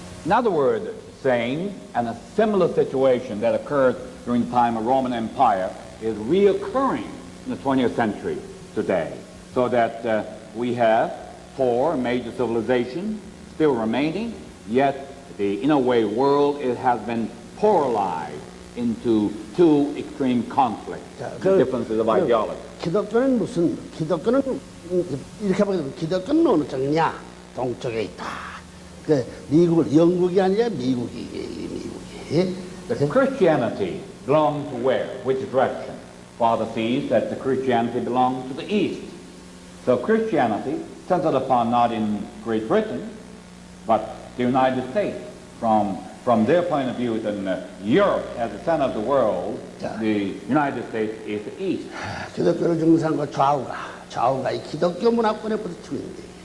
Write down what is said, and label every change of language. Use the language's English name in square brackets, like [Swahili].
[English] In other words, saying, and a similar situation that occurred during the time of Roman Empire is reoccurring in the 20th century today. So that we have 4 major civilizations still remaining, yet in a way, world it has been polarized into two extreme conflicts, the differences of ideology. [Korean] 기독교는 이렇게 보게 되면 기독교는 어느 쪽이냐? 동쪽에 있다. 그 영국이 아니라 미국이. [English] The Christianity belongs to where? Which direction? Father sees that the Christianity belongs to the east. So Christianity centered upon not in Great Britain, but the United States. From their point of view, then Europe as the center of the world, the United States is the east. [Korean] 기독교를 중심으로 좌우가 이 기독교 문화권에 부딪히고 있는데.